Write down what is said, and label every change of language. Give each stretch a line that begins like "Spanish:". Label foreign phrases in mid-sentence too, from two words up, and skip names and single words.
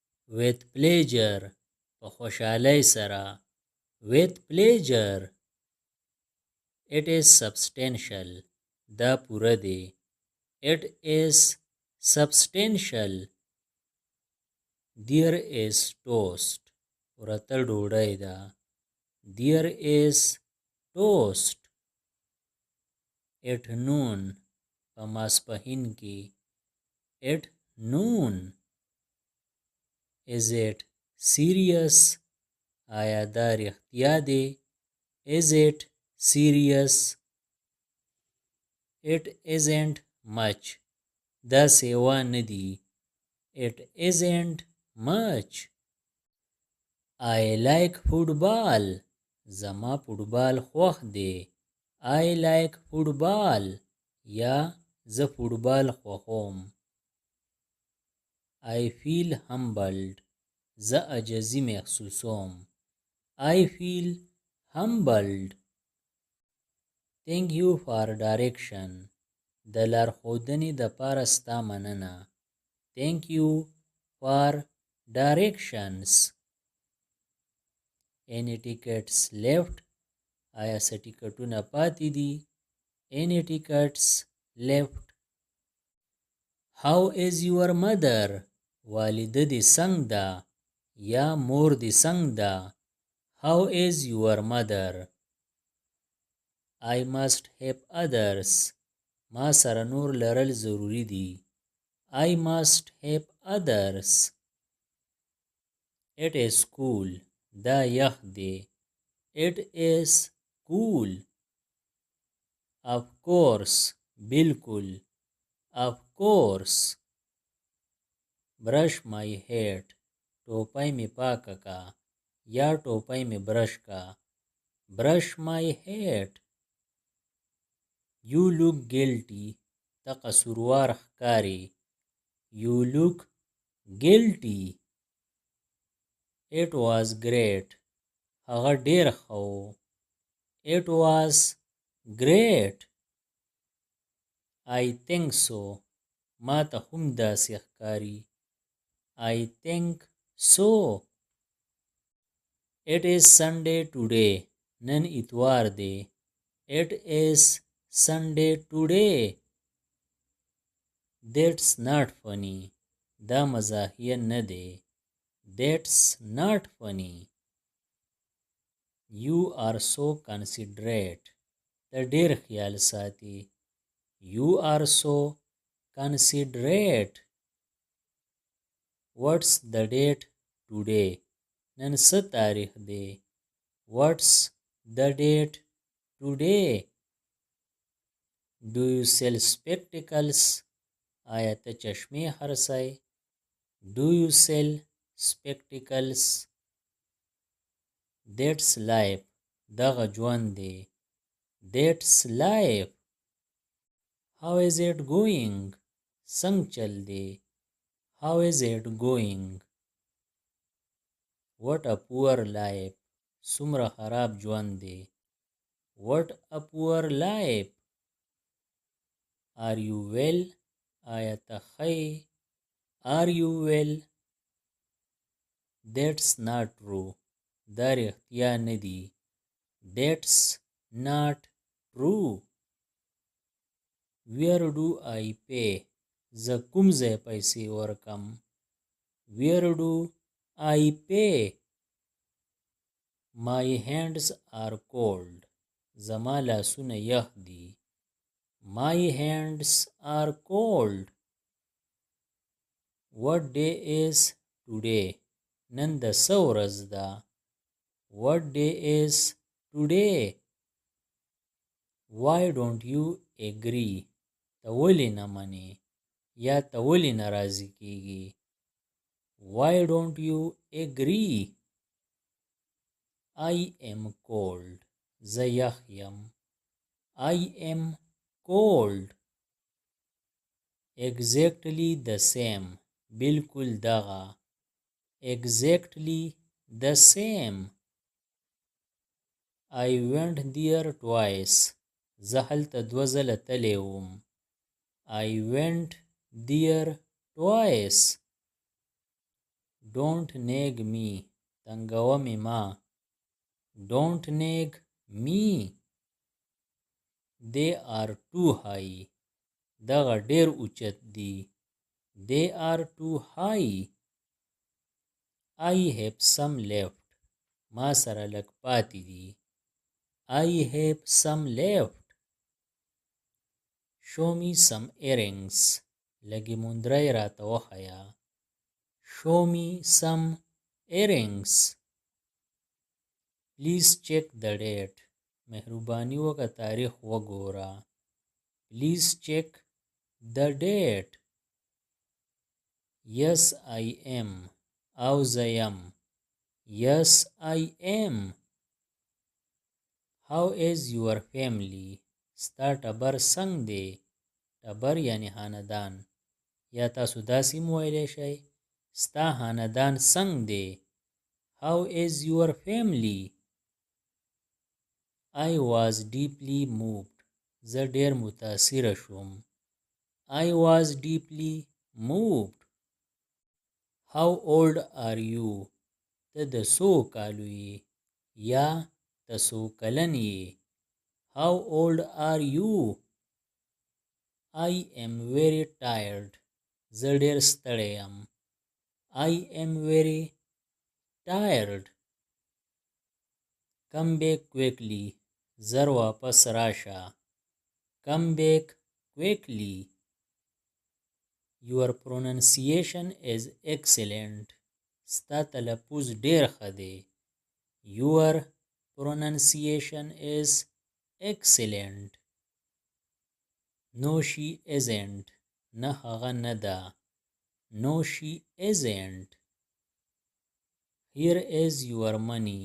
English: with pleasure
Pashto: په خوشحالۍ سره
English: with pleasure it is substantial
Pashto: دا پوره دی
English: it is substantial there is toast
Pashto: ورته ډوډۍ ده
English: there is toast at noon
Pashto: په ماسپښین کې
English: at noon is it serious
Pashto: آیا دا رښتیا دی
English: is it serious it isn't much
Pashto: دا سیوا نه دی
English: it isn't much I like football
Pashto: زما فوټبال خوښ دی I like football یا زه فوټبال خوښوم
English: I feel humbled
Pashto: زه عجزي محسوسوم
English: I feel humbled Thank you for direction
Pashto: د لارښودنې دپاره ستا مننه
English: Thank you for directions Any tickets left
Pashto: آیا څه ټیکټونه پاتې دي
English: Any tickets left How is your mother
Pashto: والده دې څنګه ده یا مور دې څنګه ده
English: How is your mother I must help others
Pashto: ما سره نور لرل ضروری دي
English: I must help others It is cool
Pashto: دا یخ دی
English: It is cool Of course بالکل Of course Brush my head
Pashto: ټوپۍ مې پاکه کا یا ټوپۍ مې برش کا
English: Brush my head You look guilty
Pashto: ته قصوروار ښکارې
English: You look guilty It was great
Pashto: هغه ډیر ښه و
English: It was great I think so
Pashto: ما ته هم داسې ښکاري
English: I think so It is Sunday today
Pashto: نن اتوار دی
English: It is Sunday today That's not funny
Pashto: دا مزاحیه نه دی
English: That's not funny You are so considerate
Pashto: ته ډیر خیال ساتي
English: You are so considerate What's the date today
Pashto: نن څه تاریخ دی
English: What's the date today Do you sell spectacles
Pashto: آیا ته چشمې خرڅوې
English: Do you sell spectacles That's life
Pashto: دغه ژوند دی
English: That's life How is it going
Pashto: څنګه چل دی
English: How is it going What a poor life
Pashto: څومره خراب ژوند دی
English: What a poor life Are you well
Pashto: آیا ته ښه یې
English: Are you well That's not true
Pashto: دا رښتیا نه دی
English: That's not true Where do I pay
Pashto: زه کوم ځای پیسې ورکم
English: Where do I pay My hands are cold
Pashto: زما لاسونه یخ دي
English: My hands are cold What day is today
Pashto: نن د څه ورځ ده
English: What day is today Why don't you agree
Pashto: ته ولې نه منې یا ته ولې نه راضي کېږې
English: Why don't you agree I am cold
Pashto: زه یخ یم
English: I am cold Exactly the same
Pashto: بالکل دغه
English: Exactly the same I went there twice
Pashto: زه هلته دوه ځله تللی وم
English: I went there twice Don't nag me.
Pashto: تنگوه می ما.
English: Don't nag me. They are too high.
Pashto: دغه ډیر اوچت دي.
English: They are too high. I have some left.
Pashto: ما سره لږ پاتې دي.
English: I have some left. Show me some earrings.
Pashto: لږې مندرۍ راته وښیه.
English: Show me some earrings. Please check the date.
Pashto: مهرباني وکړه تاریخ وګوره.
English: Please check the date. Yes, I am.
Pashto: او زه یم.
English: Yes, I am. How is your family?
Pashto: ستا ټبر څنګ دی؟ ټبر یعنی خاندان. یا تاسو داسې هم ویلی شئ ستا خاندان څنګ دی.
English: How is your family? I was deeply moved.
Pashto: زه ډیر متاثره شوم.
English: I was deeply moved. How old are you?
Pashto: ته د څو کالو یې یا ته څو کلن یې.
English: How old are you? I am very tired.
Pashto: زه ډیر ستړی یم.
English: I am very tired. Come back quickly.
Pashto: زر واپس راشه.
English: Come back quickly. Your pronunciation is excellent.
Pashto: ستا تلفظ ډیر ښه دی.
English: Your pronunciation is excellent. No, she isn't.
Pashto: نه هغه نه ده.
English: No, she isn't. Here is your money.